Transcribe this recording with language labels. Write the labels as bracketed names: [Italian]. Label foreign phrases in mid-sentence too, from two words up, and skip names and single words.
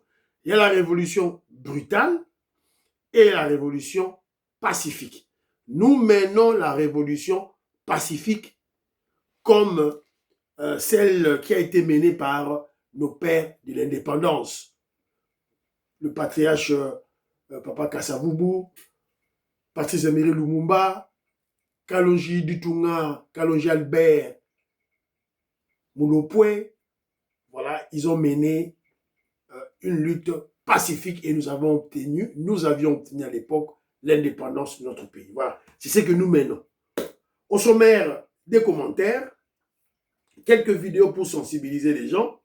[French] Il y a la révolution brutale et la révolution pacifique. Nous menons la révolution pacifique comme celle qui a été menée par nos pères de l'indépendance. Le patriarche Papa Kasavubu, Patrice Emery Lumumba, Kalonji Dutunga, Kalonji Albert Moulopoué, voilà, ils ont mené une lutte pacifique et nous avions obtenu à l'époque l'indépendance de notre pays. Voilà, c'est ce que nous menons. Au sommaire, des commentaires, quelques vidéos pour sensibiliser les gens.